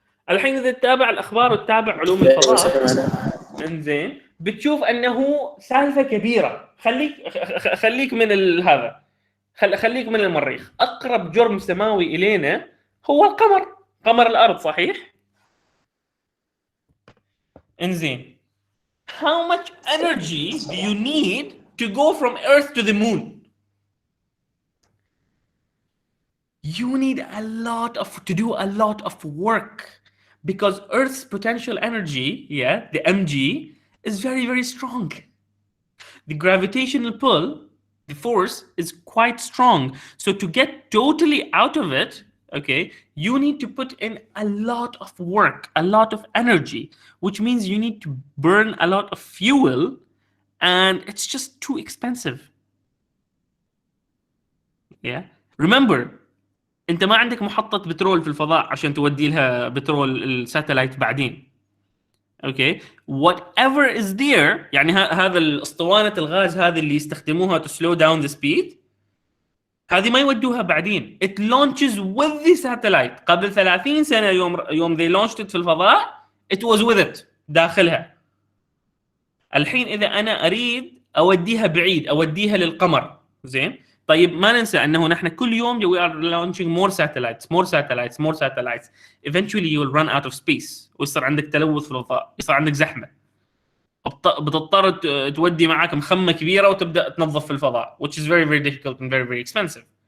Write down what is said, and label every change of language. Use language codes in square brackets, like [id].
[ar] الحين اذا تتابع الاخبار وتتابع علوم الفضاء، انزين، بتشوف انه سالفه كبيره. خليك من هذا، خليك من المريخ. اقرب جرم سماوي الينا هو القمر، قمر الارض، صحيح؟ انزين. [en] How much energy do you need to go from Earth to the moon? You need to do a lot of work, because Earth's potential energy, the mg, is very, very strong. The gravitational pull, the force, is quite strong. So to get totally out of it, okay, you need to put in a lot of work, a lot of energy, which means you need to burn a lot of fuel, and it's just too expensive. Yeah. [ar] Remember, انت ما عندك محطة بترول في الفضاء عشان تودي لها بترول الساتلايت بعدين. اوكي، [en] whatever is there، [ar] يعني هذا الاسطوانة الغاز هذه اللي يستخدموها [en] to slow down the speed، [ar] هذه ما يودوها بعدين. [en] It launches with the satellite. [ar] قبل 30 سنة يوم [en] they launched it [ar] في الفضاء [en] it was with it [ar] داخلها. الحين إذا أنا أريد أوديها بعيد، أوديها للقمر، زين؟ طيب ما ننسى أنه نحن كل يوم [en] we are launching more satellites. Eventually you will run out of space [ar] ويصير عندك تلوث في الفضاء، يصير عندك زحمة، بتضطر تودي معاك مخمة كبيرة وتبدأ تنظف في الفضاء، [en] which is very, very difficult and very, very expensive.